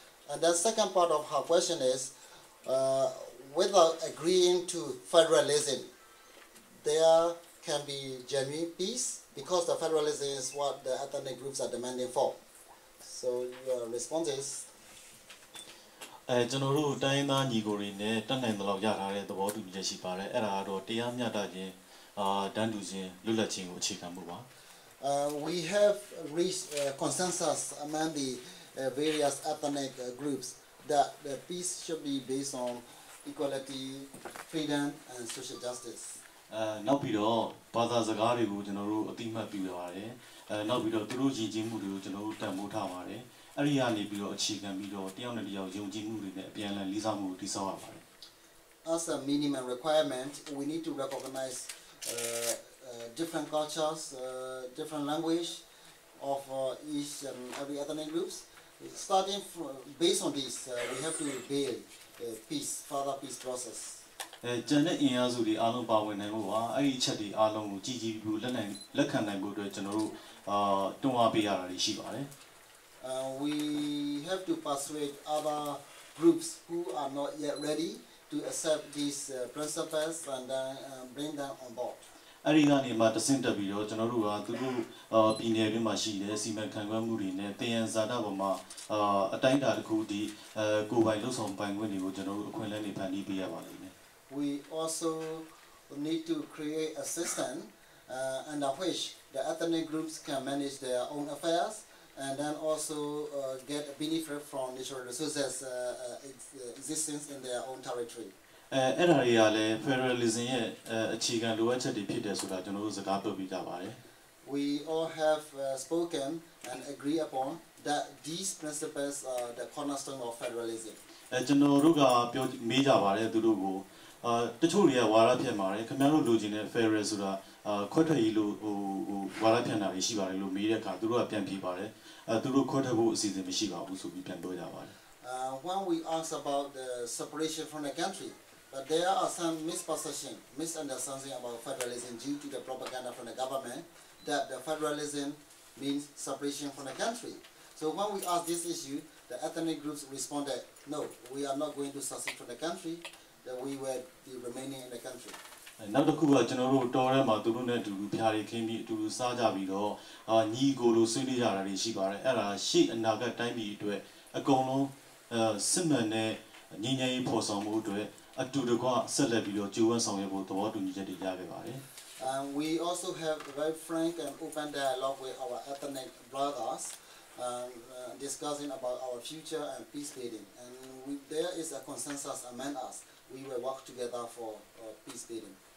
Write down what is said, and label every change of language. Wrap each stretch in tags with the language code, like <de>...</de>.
<en>And the second part of her question is whether agreeing to federalism, there can be genuine peace because the federalism is what the ethnic groups are demanding for. So your response is?</en> <my>ကျွန်တော်တို့တိုင်းသားညီကိုတွေနဲ့တက်နိုင်တဲ့လောက်ရထားတဲ့သဘောတူညီချက်ရှိပါတယ်အဲ့ဒါကတော့တရားမျှတခြင်းတန်းတူခြင်းလွတ်လပ်ခြင်းကိုအခြေခံမှုပါ</my> <en>We have reached consensus among the various ethnic groups that the peace should be based on equality, freedom and social justice.</en> <my>နောက်ပြီးတော့ဘာသာစကားတွေကိုကျွန်တော်တို့အတိအမှတ်ပြုရပါတယ်နောက်ပြီးတော့သူတို့ယဉ်ကျေးမှုတွေကိုကျွန်တော်တို့တန်ဖိုးထားပါတယ်အဲ့ဒီကနေပြီးတော့အခြေခံပြီးတော့တယောက်နဲ့တယောက်ယုံကြည်မှုတွေနဲ့အပြန်အလှန်လေးစားမှုကိုတည်ဆောက်ရပါတယ်</my> <en>As a minimum requirement, we need to recognize different cultures, different language of each and every ethnic groups. Starting from, based on this, we have to build peace, further peace process.</en> <my>ကျန်တဲ့အင်အားစုတွေအားလုံးပါဝင်နိုင်ဖို့ပါအဲ့ဒီအချက်တွေအားလုံးကိုကြည်ကြည်ပြီးလက်ခံနိုင်ဖို့အတွက်ကျွန်တော်တို့တွန်းအားပေးရတာတွေရှိပါတယ်</my> <en>We have to persuade other groups who are not yet ready to accept these principles and then bring them on board.</en> <my>အဲ့ဒီကနေမှတဆင့်တက်ပြီးတော့ကျွန်တော်တို့ကသူတို့ပြည်နယ်တွေမှာရှိတဲ့စီမံခန့်ခွဲမှုတွေနဲ့တည်ရန်ဇာတာပေါ်မှာအတိုင်းအတာတစ်ခုဒီကိုယ်ပိုင်လှုပ်ဆောင်ပိုင်ခွင့်တွေကိုကျွန်တော်တို့အခွင့်အလမ်းတွေဖန်တီးပေးရပါလိမ့်မယ်</my> <en>We also need to create a system under which the ethnic groups can manage their own affairs and then also get a benefit from natural resources existence in their own territory.</en> <my>အဲ့ဒါတွေကလည်း federalism ရဲ့အခြေခံလိုအပ်ချက်တွေဖြစ်တယ်ဆိုတာကျွန်တော်တို့စကားပြောပြကြပါတယ်</my> <en>We all have spoken and agree upon that these principles are the cornerstone of federalism.</en> <my>ကျွန်တော်တို့ကပြောမေးကြပါတယ်သူတို့ကိုတချို့တွေကဝါဒဖြန့်ပါတယ်ခင်ဗျားတို့လိုချင်တဲ့ federal ဆိုတာခွဲထွက်ရေးလို့ဝါဒဖြန့်တာတွေရှိပါတယ်လို့မေးတဲ့အခါသူတို့ကပြန်ဖြေပါတယ်သူတို့ခွဲထွက်ဖို့အစီအစဉ်မရှိပါဘူးဆိုပြီးပြန်ပြောကြပါတယ်</my> <en>When we ask about the separation from the country, but there are some misunderstanding about federalism due to the propaganda from the government that the federalism means separation from the country. So when we ask this issue, the ethnic groups responded, no, we are not going to secede from the country, that we will be remaining in the country.</en> <my>နောက်တစ်ခုကကျွန်တော်တို့တော်ထဲမှာသူတို့နဲ့အတူတူဖျားရီခင်းပြီးအတူတူစားကြပြီးတော့ညီကိုလိုဆွေးနွေးကြတာတွေရှိပါတယ်အဲ့ဒါရှေ့အနာဂတ်တိုင်းပြည်အတွက်အကုန်လုံးစစ်မှန်တဲ့ညီငယ်ရေးဖော်ဆောင်မှုအတွက်အတူတကွဆက်လက်ပြီးတော့ကြိုးပမ်းဆောင်ရွက်ဖို့သဘောတူညီချက်တွေရခဲ့ပါတယ်</my> <en>We also have a very frank and open dialogue with our ethnic brothers, discussing about our future and peace building. And there is a consensus among us. We will work together for peace building.</en>